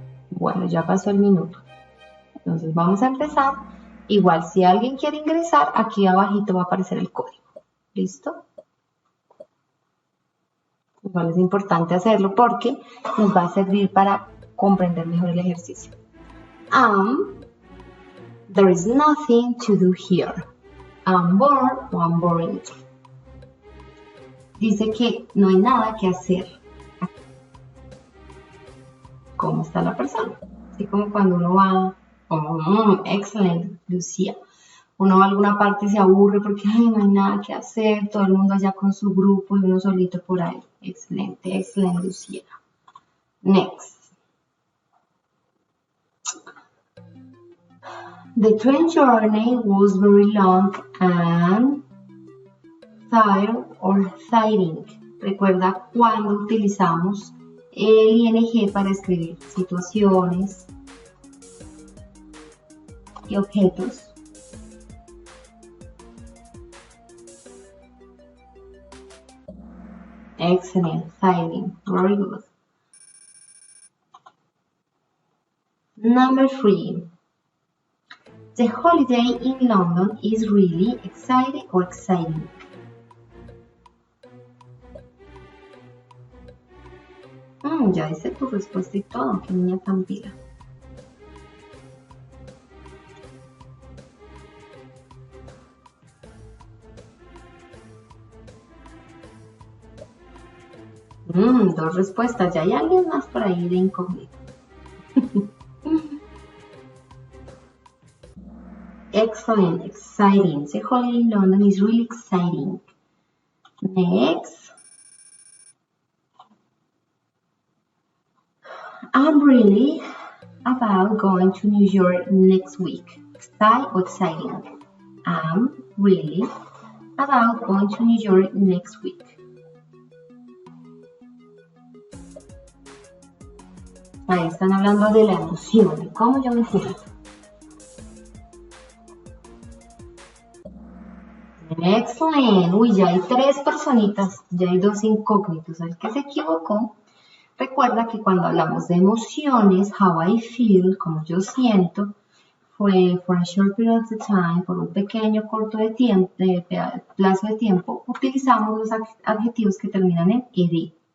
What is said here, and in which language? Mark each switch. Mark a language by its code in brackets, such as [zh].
[es] Bueno, ya pasó el minuto. Entonces vamos a empezar. Igual, si alguien quiere ingresar, aquí abajito va a aparecer el código. ¿Listo? Igual es importante hacerlo porque nos va a servir para comprender mejor el ejercicio. [en] There is nothing to do here. I'm bored o I'm boring. [es] Dice que no hay nada que hacer. ¿Cómo está la persona? Así como cuando uno va, excelente, Lucía. Uno va a alguna parte y se aburre porque no hay nada que hacer, todo el mundo allá con su grupo y uno solito por ahí. Excelente, excelente, Lucía. Next. [en] The train journey was very long and tired or tiring. [es] Recuerda cuando utilizamos el ing para escribir situaciones y objetos. [en] Excellent, tiring, very good. Number 3. The holiday in London is really exciting or exciting. [es] Ya hice tu respuesta y todo, qué niña tan pila. Dos respuestas, ya hay alguien más por ahí de incógnito. [en] Excellent, exciting. The holiday in London is really exciting. Next. I'm really about going to New York next week. Exciting. I'm really about going to New York next week. [es] Ahí están hablando de la emoción, de cómo yo me siento. Excellent. Uy, ya hay 3 personitas, ya hay 2 incógnitos. El que se equivocó, recuerda que cuando hablamos de emociones, [en] how I feel, [es] como yo siento, fue [en] for a short period of time, [es] por un pequeño corto de tiempo, plazo de tiempo, utilizamos los adjetivos que terminan en ed.